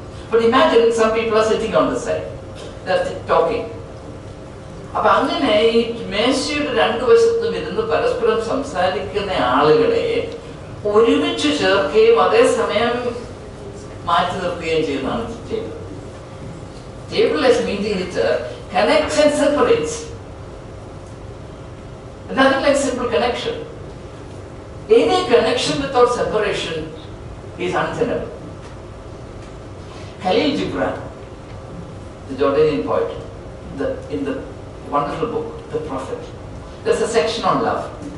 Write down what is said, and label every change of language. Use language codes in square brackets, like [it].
[en] But imagine some people are sitting on the side. They're talking. [ml] അപ്പോൾ അങ്ങനെ ഈ മേശയുടെ രണ്ടു വശത്തും ഇരുന്ന് പരസ്പരം സംസാരിക്കുന്ന ആളുകളെ ഒരുമിച്ച് ചേർക്കുകയും അതേസമയം മാറ്റി നിർത്തുകയും ചെയ്യുന്നതാണ് table. [en] Table as meaning it connects and separates. Nothing like simple connection. Any connection without separation is untenable. Khalil Gibran, the Jordanian poet, in the wonderful book, The Prophet, there's a section on love.